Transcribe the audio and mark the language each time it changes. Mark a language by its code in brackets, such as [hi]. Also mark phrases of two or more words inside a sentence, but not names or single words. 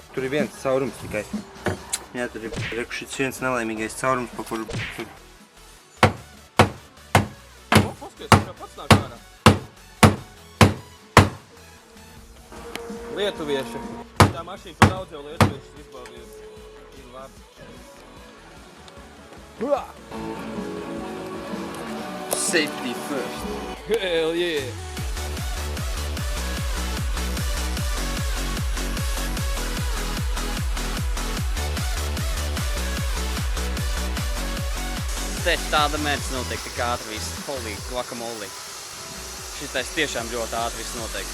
[lv] Tur ir viens caurums tikai. Jā, tur ir šis viens nelaimīgais caurums, pa kuru... Paskaties, viņš jau pats nāk ārā. Lietuvieši. Tā mašīna pa daudz jau lietuviešus izbaudīja. Ir labi. [en] Safety first. Hell yeah! [lv] Te tāda mērķis notiek tik ātri viss. [en] Holy guacamole. [lv] Šitais tiešām ļoti ātri viss notiek.